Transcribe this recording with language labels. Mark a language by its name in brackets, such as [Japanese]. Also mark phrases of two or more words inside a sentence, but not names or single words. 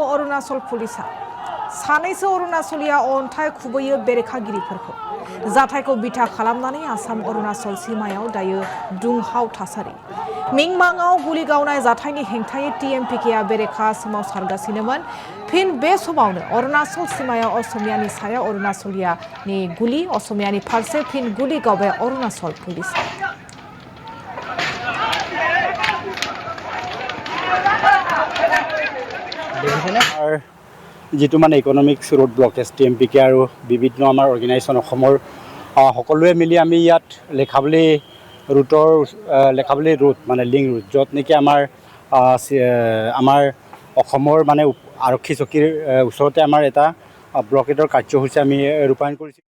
[Bodo] अरुणाचल पुलिसा सानैसो अरुणाचलिया अन्थाइ खुबैयो बेरेखागिरिफोरखौ जाथायखौ बिथा खालामनानै आसाम अरुणाचल सीमायाव दायो दुंहाव थासारि मिंमांआव गुलि गावनाय जाथायनि हेंथायै टिएमपिकेआ बेरेखा सोमावसारगासिनोमोन फिन बे समावनो अरुणाचल सीमायाव असमियानि सायाव अरुणाचलियानि गुलि असमियानि फारसे फिन गुलि गावबाय अरुणाचल पुलिसा [Assamese] যেটো মানে [English] economics road blockage [Assamese] টিএমপিকে আৰু বিভিন্ন আমাৰ অৰ্গেনাইজেশ্যন অসমৰ সকলোৱে মিলি আমি ইয়াত লেখাবলি ৰোড মানে [English] link road [Assamese] য'ত নেকি আমাৰ অসমৰ মানে আৰক্ষী চকীৰ ওচৰতে আমাৰ এটা ব্লকেটৰ কাৰ্যসূচী আমি ৰূপায়ণ কৰিছোঁ।